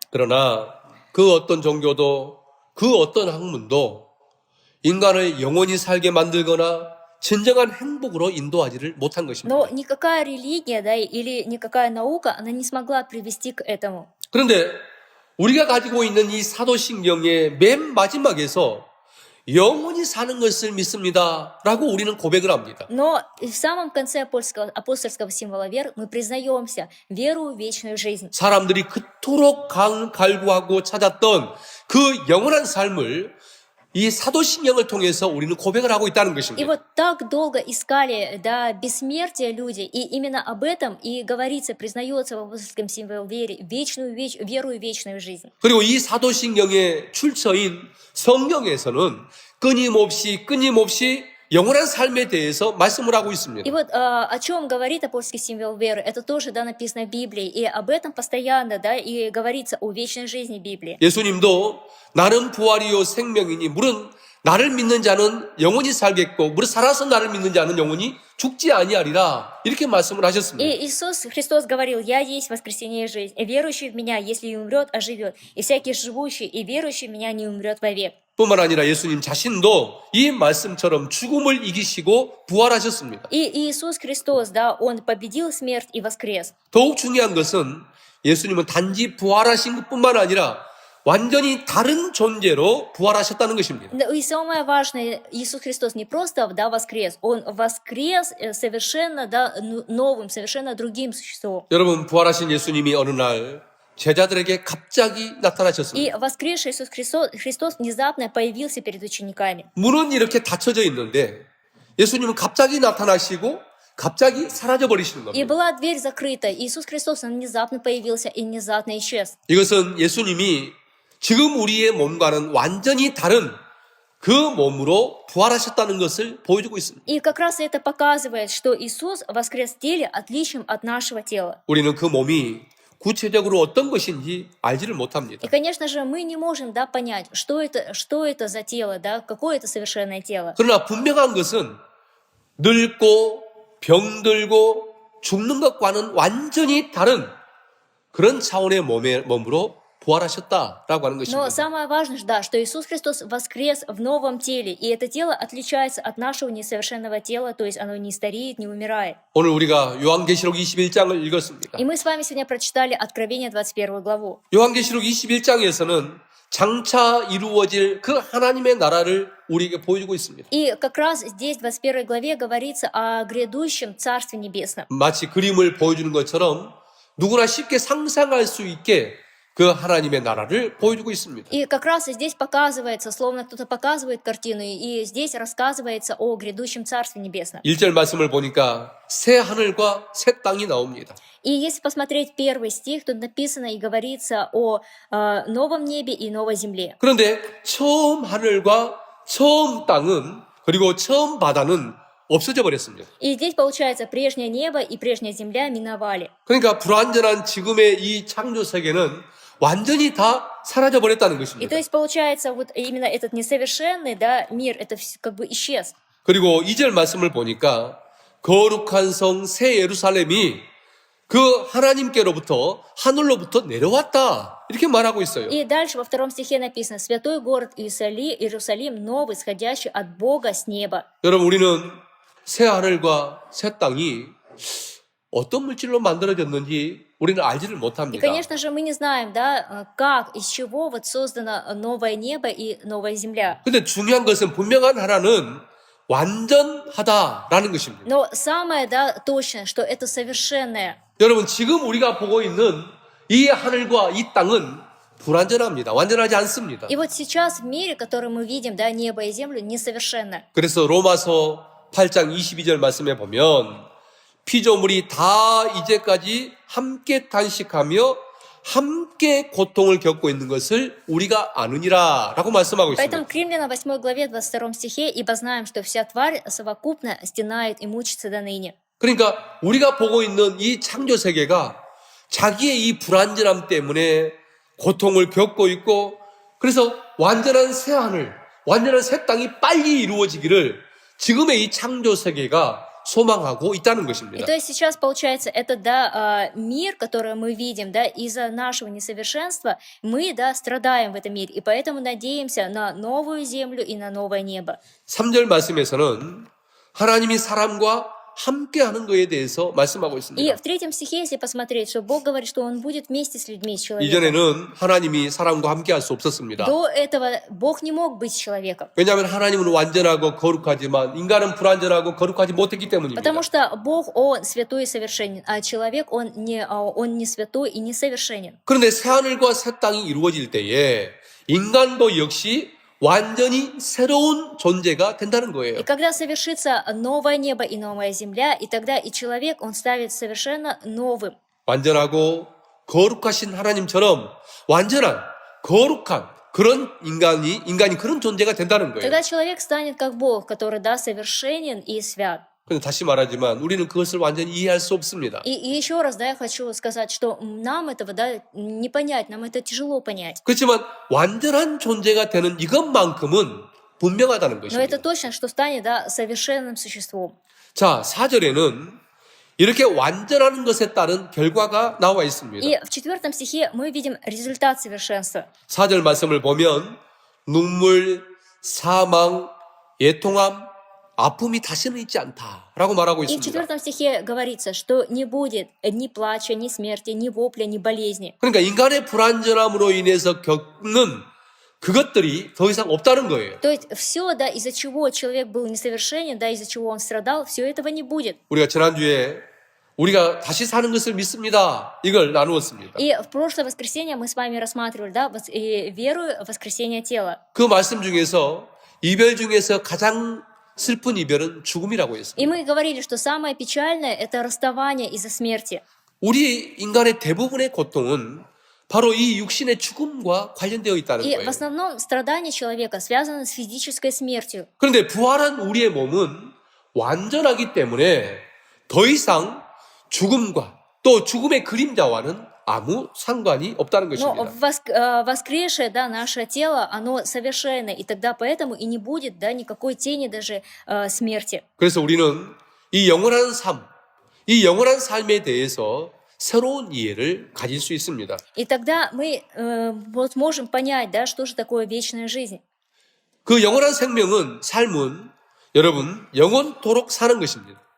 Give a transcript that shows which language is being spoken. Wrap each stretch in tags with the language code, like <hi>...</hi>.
<ko>그러나 그 어떤 종교도 그 어떤 학문도 인간을 영원히 살게 만들거나 진정한 행복으로 인도하지를 못한 것입니다.</ko> <ru>Но никакая религия, да, или никакая наука, она не смогла привести к этому.</ru> <ko>그런데 우리가 가지고 있는 이 사도신경의 맨 마지막에서 영원히 사는 것을 믿습니다 라고 우리는 고백을 합니다.</ko> <ru>Но в самом конце апостольского символа веры мы признаемся веру в вечную жизнь.</ru> <ko>사람들이 그토록 갈구하고 찾았던 그 영원한 삶을 이 사도신경을 통해서 우리는 고백을 하고 있다는</ko> <ru>И</ru> <ko>것입니다.</ko> <ru>вот так долго искали, да, бессмертие люди, и именно об этом и говорится, признается в апостольском символе веры, веру и вечную жизнь.</ru> <ko>그리고 이 사도신경의 출처인 성경에서는 끊임없이 영원한 삶에 대해서 말씀을 하고 있습니다.</ko> <ru>И вот о чем говорит апостольский символ веры, это тоже, да, написано в Библии, и об этом постоянно, да, и говорится о вечной жизни Библии.</ru> <ko>예수님도 나는 부활이요 생명이니 물은 나를 믿는 자는 영원히 살겠고 무릇 살아서 나를 믿는 자는 영원히 죽지 아니하리라 이렇게 말씀을 하셨습니다.</ko> <ru>И Иисус Христос говорил: «Я есть воскресение и жизнь, и верующий в Меня, если и умрет, оживет, и всякий живущий и верующий в Меня не умрет вовек».</ru> <ko>뿐만 아니라 예수님 자신도 이 말씀처럼 죽음을 이기시고 부활하셨습니다.</ko> <ru>И Иисус Христос, да, Он победил смерть и воскрес.</ru> <ko>더욱 중요한 것은 예수님은 단지 부활하신 것뿐만 아니라 완전히 다른 존재로 부활하셨다는 것입니다.</ko> <ru>И самое важное, Иисус Христос не просто, да, воскрес, Он воскрес совершенно, да, новым, совершенно другим существом.</ru> <ko>여러분, 부활하신 예수님이 어느 날 제자들에게 갑자기</ko> <ru>И</ru> <ko>나타나셨습니다.</ko> <ru>воскресший Иисус Христос внезапно появился перед учениками.</ru> <ko>문은 이렇게 닫혀져 있는데 예수님은 갑자기 나타나시고 갑자기 사라져 버리시는</ko> <ru>И</ru> <ko>겁니다.</ko> <ru>была дверь закрыта. Иисус Христос, Он внезапно появился и внезапно исчез.</ru> <ko>이것은 예수님이 지금 우리의 몸과는 완전히 다른 그 몸으로 부활하셨다는 것을 보여주고 있습니다.</ko> <ru>И как раз это показывает, что Иисус воскрес в теле, отличным от нашего тела.</ru> <ko>우리는 그 몸이 구체적으로 어떤 것인지 알지를 못합니다.</ko> <ru>И, конечно же, мы не можем, да, понять, что это за тело, да, какое это совершенное тело.</ru> <ko>그러나 분명한 것은 늙고 병들고 죽는 것과는 완전히 다른 그런 차원의 몸으로 부활하셨다라고 하는</ko> <ru>Но</ru> <ko>것입니다.</ko> <ru>самое важное, да, что Иисус Христос воскрес в новом теле, и это тело отличается от нашего несовершенного тела, то есть оно не стареет, не умирает.</ru> <ko>오늘 우리가 요한계시록 21장을 읽었습니다.</ko> <ru>И мы с вами сегодня прочитали Откровение 21 главу.</ru> <ko>요한계시록 21장에서는 장차 이루어질 그 하나님의 나라를 우리에게 보여주고 있습니다.</ko> <ru>И как раз здесь, в 21 главе, говорится о грядущем Царстве Небесном.</ru> <ko>마치 그림을 보여주는 것처럼 누구나 쉽게 상상할 수 있게 그 하나님의 나라를 보여주고 있습니다.</ko> <ru>И как раз здесь показывается, словно кто-то показывает картину, и здесь рассказывается о грядущем Царстве Небесном.</ru> <ko>1절 말씀을 보니까 새 하늘과 새 땅이 나옵니다.</ko> <ru>И если посмотреть первый стих, тут написано и говорится о новом небе и новой земле.</ru> <ko>그런데 처음 하늘과 처음 땅은 그리고 처음 바다는 없어져 버렸습니다.</ko> <ru>И здесь, получается, прежнее небо и прежняя земля миновали.</ru> <ko>그러니까 불완전한 지금의 이 창조 세계는 완전히 다 사라져 버렸다는</ko> <ru>И то</ru> <ko>것입니다.</ko> <ru>есть, получается, вот именно этот несовершенный, да, мир, это как бы исчез.</ru> <ko>그리고 2절 말씀을 보니까 거룩한 성 새 예루살렘이 그 하나님께로부터 하늘로부터 내려왔다 이렇게 말하고 있어요.</ko> <ru>И дальше во втором стихе написано: «Святой город Иерусалим, новый, сходящий от Бога с неба».</ru> <ko>여러분 우리는 새 하늘과 새 땅이 어떤 물질로 만들어졌는지 우리는 알지를</ko> <ru>И,</ru> <ko>못합니다.</ko> <ru>конечно же, мы не знаем, да, как, из чего вот создано новое небо и новая земля.</ru> <ko>근데 중요한 것은 분명한 하나는 완전하다라는 것입니다.</ko> <ru>Но самое, да, точное, что это совершенное.</ru> <ko>여러분 지금 우리가 보고 있는 이 하늘과 이 땅은 불완전합니다. 완전하지 않습니다.</ko> <ru>И вот сейчас в мире, который мы видим, да, небо и землю, несовершенно.</ru> <ko>그래서 로마서 8장 22절 말씀에 보면 피조물이 다 이제까지 함께 탄식하며 함께 고통을 겪고 있는 것을 우리가 아느니라 라고 말씀하고</ko> <ru>Поэтому</ru> <ko>있습니다.</ko> <ru>к Римлянам 8 главе 22 стихе: «Ибо знаем, что вся тварь совокупно стенает и мучится до ныне».</ru> <ko>그러니까 우리가 보고 있는 이 창조 세계가 자기의 이 불완전함 때문에 고통을 겪고 있고 그래서 완전한 새 하늘, 완전한 새 땅이 빨리 이루어지기를 지금의 이 창조 세계가 소망하고 있다는</ko> <ru>И</ru> <ko>것입니다.</ko> <ru>то есть сейчас, получается, это, да, мир, который мы видим, да, из-за нашего несовершенства, мы, да, страдаем в этом мире, и поэтому надеемся на новую землю и на новое небо.</ru> <ko>3절 말씀에서는 하나님이 사람과 함께하는 것에 대해서 말씀하고</ko> <ru>И</ru> <ko>있습니다.</ko> <ru>в 3 стихе, если посмотреть, что Бог говорит, что Он будет вместе с людьми, с человеком.</ru> <ko>이전에는 하나님이 사람과 함께할 수 없었습니다.</ko> <ru>До этого Бог не мог быть с человеком.</ru> <ko>왜냐하면 하나님은 완전하고 거룩하지만 인간은 불완전하고 거룩하지 못했기 때문입니다.</ko> <ru>Потому что Бог, Он святой и совершенен, а человек, он не святой и не совершенен.</ru> <ko>그런데 새하늘과 새 땅이 이루어질 때에 인간도 역시 완전히 새로운 존재가 된다는</ko> <ru>И</ru> <ko>거예요.</ko> <ru>когда совершится новое небо и новая земля, и тогда и человек, он станет совершенно новым.</ru> <ko>완전하고 거룩하신 하나님처럼 완전한 거룩한 그런 인간이 그런 존재가 된다는 거예요.</ko> <ru>Тогда человек станет как Бог, который, да, совершенен и свят.</ru> <ko>근데 다시 말하지만 우리는 그것을 완전히 이해할 수 없습니다.</ko> <ru>И еще раз, да, я хочу сказать, что нам этого, да, не понять, нам это тяжело понять.</ru> <ko>그렇지만 완전한 존재가 되는 이것만큼은 분명하다는</ko> <ru>Но это</ru> <ko>것입니다.</ko> <ru>точно, что станет, да, совершенным существом.</ru> <ko>자, 4절에는 이렇게 완전하는 것에 따른 결과가 나와 있습니다.</ko> <ru>И в 4 стихе мы видим результат совершенства.</ru> <ko>4절 말씀을 보면 눈물, 사망, 애통함, 아픔이 다시는 있지 않다라고 말하고</ko> <ru>И в</ru> <ko>있습니다.</ko> <ru>4 стихе говорится, что не будет ни плача, ни смерти, ни вопля, ни болезни.</ru> <ko>그러니까 인간의 불완전함으로 인해서 겪는 그것들이 더 이상 없다는 거예요.</ko> <ru>То есть все, да, из-за чего человек был несовершенен, да, из-за чего он страдал, все этого не будет.</ru> <ko>우리가 지난주에 우리가 다시 사는 것을 믿습니다. 이걸 나누었습니다.</ko> <ru>И в прошлое воскресенье мы с вами рассматривали, да, веру в воскресение тела.</ru> <ko>그 말씀 중에서 이별 중에서 가장 슬픈 이별은 죽음이라고 했습니다.</ko> <ru>И мы говорили, что самое печальное – это расставание из-за смерти.</ru> <ko>우리 인간의 대부분의 고통은 바로 이 육신의 죽음과 관련되어 있다는</ko> <ru>И в</ru> <ko>거예요.</ko> <ru>основном страдание человека связано с физической смертью.</ru> <ko>그런데 부활한 우리의 몸은 완전하기 때문에 더 이상 죽음과 또 죽음의 그림자와는 아무 상관이 없다는</ko> <ru>Но</ru> <ko>것입니다.</ko> <ru>воскресшее, да, наше тело, оно совершенно, и тогда поэтому и не будет, да, никакой тени даже смерти.</ru> <ko>그래서 우리는 이 영원한 삶, 이 영원한 삶에 대해서 새로운 이해를 가질 수 있습니다.</ko> <ru>И тогда мы вот можем понять, да, что же такое вечная жизнь.</ru> <ko>그 영원한 생명은, 삶은 여러분 영원토록 사는 것입니다.</ko>